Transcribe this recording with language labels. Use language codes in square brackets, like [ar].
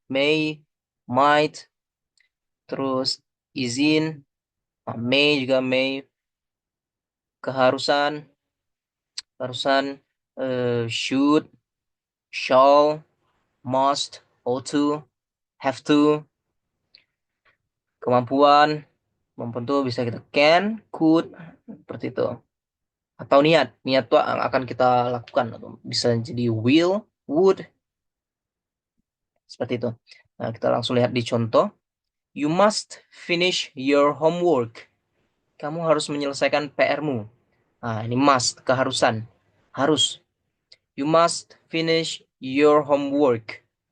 [id] May, might, terus izin, may juga may, keharusan, keharusan, should, shall, must, ought to, have to, kemampuan, kemampuan itu bisa kita can, could, seperti itu. Atau niat, niat itu akan kita lakukan, atau bisa jadi will, would, seperti itu. Nah, kita langsung lihat di contoh. [en] You must finish your homework. [id] Kamu harus menyelesaikan PR-mu. Nah, ini must, keharusan. Harus. [en] You must finish your homework.